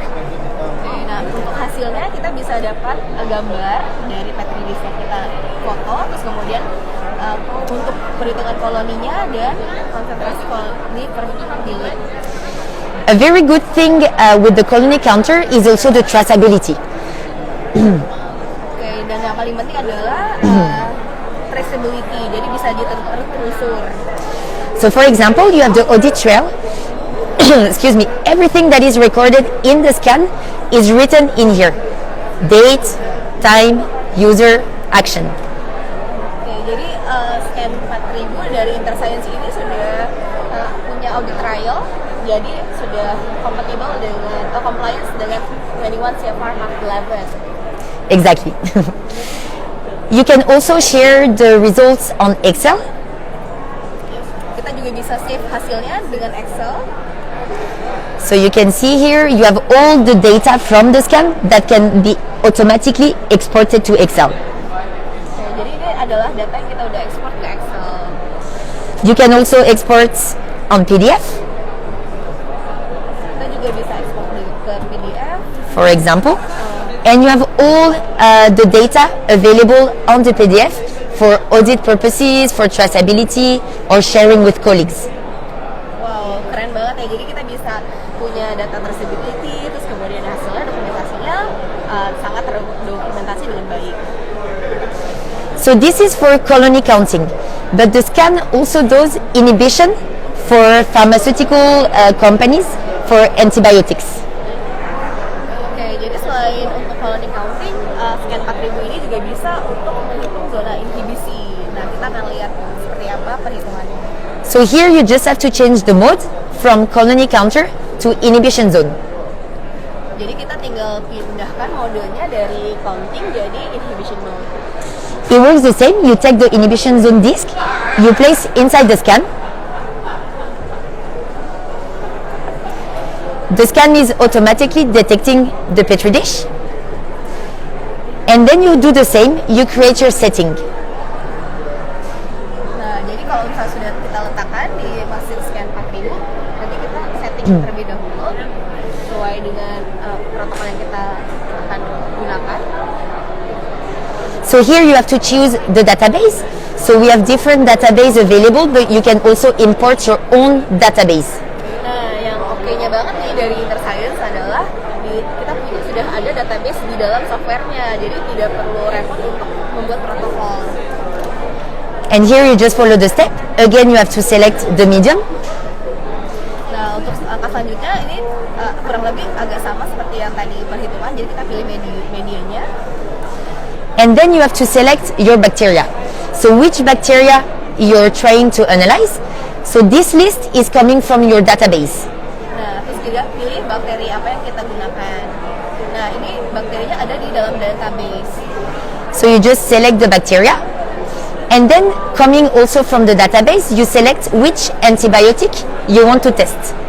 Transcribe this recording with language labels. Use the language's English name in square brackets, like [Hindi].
[Indonesian] Oke, nah untuk hasilnya kita bisa dapat gambar dari petri dish yang kita foto, terus kemudian untuk perhitungan koloninya dan konsentrasi koloni per mili. [English] A very good thing with the colony counter is also the traceability. [Indonesian] Oke, dan yang paling penting adalah traceability, jadi bisa ditelusur. [English] So for example, you have the audit trail. Excuse me. Everything that is recorded in the scan is written in here. Date, time, user, action. [Indonesian] Oke, jadi scan 4000 dari Interscience ini sudah punya audit trail, jadi sudah compatible dengan compliance dengan 21 CFR Mark 11. [English] Exactly. You can also share the results on Excel. [Indonesian] Kita juga bisa save hasilnya dengan Excel. [English] So you can see here you have all the data from the scan that can be automatically exported to Excel. [Indonesian] Oke, jadi ini adalah data yang kita udah ekspor ke Excel. [English] You can also export on PDF. [Indonesian] Kita juga bisa ekspor ke PDF. [English] For example, and you have all the data available on the PDF for audit purposes, for traceability, or sharing with colleagues. [Indonesian] Wow, keren banget ya. Jadi kita bisa punya data traceability, terus kemudian hasilnya, dokumentasinya sangat terdokumentasi dengan baik. [English] So this is for colony counting, but the scan also does inhibition for pharmaceutical companies for antibiotics. [Indonesian] Oke, jadi selain untuk colony counting, scan 4000 ini juga bisa untuk menghitung zona inhibisi. Nah, kita akan lihat seperti apa perhitungannya. [English] So here you just have to change the mode from colony counter to inhibition zone. [Indonesian] Jadi kita tinggal pindahkan modenya dari counting jadi inhibition mode. [English] It works the same. You take the inhibition zone disk, you place inside the scan. The scan is automatically detecting the petri dish. And then you do the same, you create your setting. [Indonesian] Nah, jadi kalau misalnya sudah kita letakkan di mesin scan 4000, nanti kita setting terlebih dahulu sesuai dengan protokol yang kita akan gunakan. [English] So here you have to choose the database. So we have different database available, but you can also import your own database. [Indonesian] Nah, yang oke-nya banget nih dari Interscience adalah kita sudah ada database di dalam softwarenya, jadi tidak perlu repot untuk membuat protokol. [English] And here you just follow the step. Again, you have to select the medium. [Indonesian] Nah, untuk langkah selanjutnya ini kurang lebih agak sama seperti yang tadi perhitungan, jadi kita pilih medianya. [English] And then you have to select your bacteria. So which bacteria you're trying to analyze. So this list is coming from your database. [Indonesian] Nah, terus juga pilih bakteri apa yang kita gunakan. Nah, ini bakterinya ada di dalam database. [English] So you just select the bacteria, and then coming also from the database, you select which antibiotic you want to test.